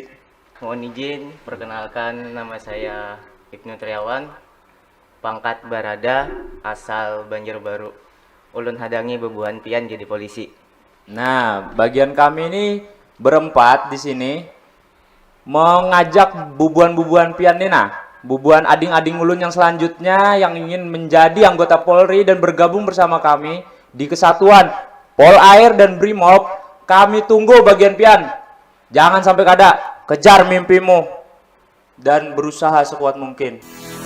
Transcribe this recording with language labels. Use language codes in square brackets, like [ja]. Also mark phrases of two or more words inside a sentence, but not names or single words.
[id] Mohon izin, perkenalkan nama saya Ibnu Triawan, pangkat Barada, asal Banjarbaru. [bjn] Ulun hadangi bebuan pian jadi polisi. [id] Nah, bagian kami ini berempat di sini mengajak [bjn] bubuan-bubuan pian nih, [id] nah, [bjn] bubuan ading-ading ulun [id] yang selanjutnya yang ingin menjadi anggota Polri dan bergabung bersama kami di kesatuan Polair dan Brimob. Kami tunggu [bjn] bagian pian. [id] Jangan sampai kada, kejar mimpimu dan berusaha sekuat mungkin.